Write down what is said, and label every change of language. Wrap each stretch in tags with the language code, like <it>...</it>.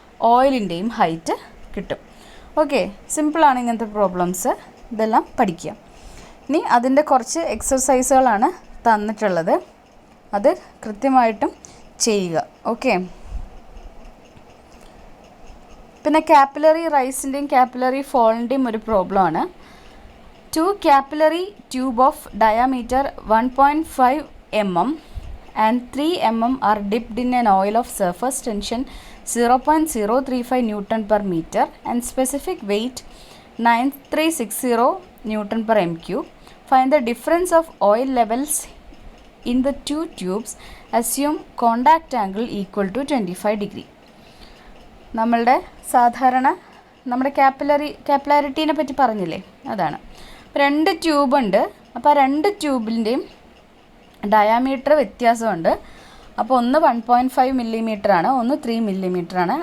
<ml>ഓയിലിൻ്റെയും height കിട്ടും. Okay, സിമ്പിളാണ് ഇങ്ങനത്തെ പ്രോബ്ലംസ്, ഇതെല്ലാം പഠിക്കുക. ഇനി അതിൻ്റെ കുറച്ച് എക്സസൈസുകളാണ് തന്നിട്ടുള്ളത്, അത് കൃത്യമായിട്ടും ചെയ്യുക. ഓക്കെ, പിന്നെ കാപ്പിലറി റൈസിൻ്റെയും കാപ്പിലറി ഫോളിൻ്റെയും ഒരു പ്രോബ്ലമാണ്.</ml> <en>2 capillary tube of diameter 1.5 mm and 3 mm are dipped in an oil of surface tension 0.035 Newton per meter and specific weight 9360 Newton per m3. Find the difference of oil levels in the two tubes. Assume contact angle equal to 25 degree.</en> <ml>നമ്മളുടെ സാധാരണ നമ്മുടെ കാപ്പിലാരിറ്റീനെ പറ്റി പറഞ്ഞില്ലേ, അതാണ്. 2 ട്യൂബുണ്ട്. അപ്പോൾ ആ 2 ട്യൂബിൻ്റെയും diameter വ്യത്യാസമുണ്ട്. അപ്പോൾ ഒന്ന് 1.5 മില്ലിമീറ്ററാണ്, ഒന്ന് 3 മില്ലിമീറ്ററാണ്.</ml>